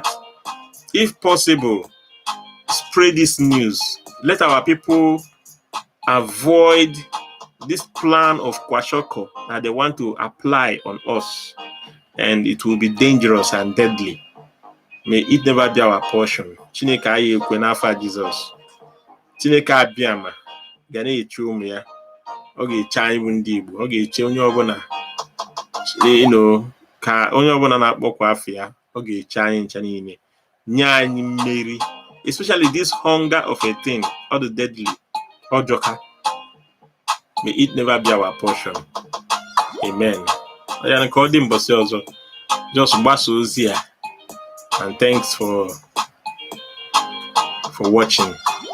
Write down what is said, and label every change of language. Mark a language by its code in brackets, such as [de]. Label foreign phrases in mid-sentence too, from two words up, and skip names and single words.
[en] If possible, spread this news. Let our people avoid this plan of kwashoko that they want to apply on us. And it will be dangerous and deadly. May it never be our portion. [ig] Chineke aye ekwe n'afa Jesus. Chineke abịama ga na-eche ụmụ ya. Ọ ga-eche anyị bụ ndị Igbo. Ọ ga-eche onye ọbụla ka onye ọbụla na-akpọkwa afọ ya ọ ga-eche anyị ncha niile nye anyị mmeri, [en] especially this hunger of a thing, all the deadly ọjọka. May it never be our portion. [ig] Amen. Ya ka ọ dị mbọsị ọzọ, just gbasa ozi ya, [en] and thanks for watching.